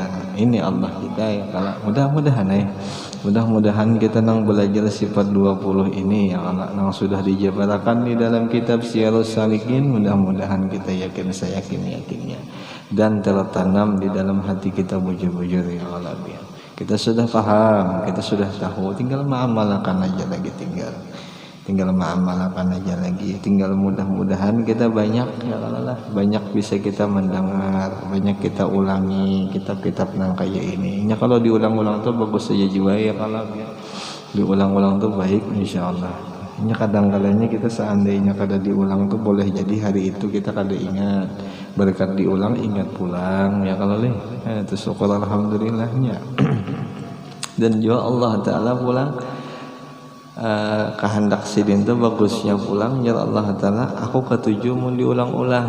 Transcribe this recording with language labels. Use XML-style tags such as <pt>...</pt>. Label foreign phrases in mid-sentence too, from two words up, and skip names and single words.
<id>Ini Allah kita ya. Kalau mudah-mudahan kita nang belajar sifat 20 ini yang nang sudah dijabarkan di dalam kitab Syiarus Salikin, mudah-mudahan kita yakinnya dan tertanam di dalam hati kita bujur-bujur</id> <ar>ya Allah</ar> <id>ya. Kita sudah paham, kita sudah tahu, tinggal mengamalkan aja lagi, tinggal mengamalkan aja lagi. Tinggal mudah-mudahan kita banyak</id> <ar>ya Allah,</ar> <id>banyak bisa kita mendengar, banyak kita ulangi kitab-kitab nang kayak ini. Ya kalau diulang-ulang tuh bagus saja jiwa ya kalau ya. Diulang-ulang tuh baik insyaallah. Ya kadang-kadangnya kita seandainya kada diulang tuh boleh jadi hari itu kita kada ingat.</id> <bjn>Berkat diulang ingat pulang ya kalau leh.</bjn> <id>Itu syukur alhamdulillahnya. Dan juga Allah Ta'ala pulang kehendak sidin tuh bagusnya pulang ya Allah Ta'ala, aku ketujuh mau diulang-ulang.</id>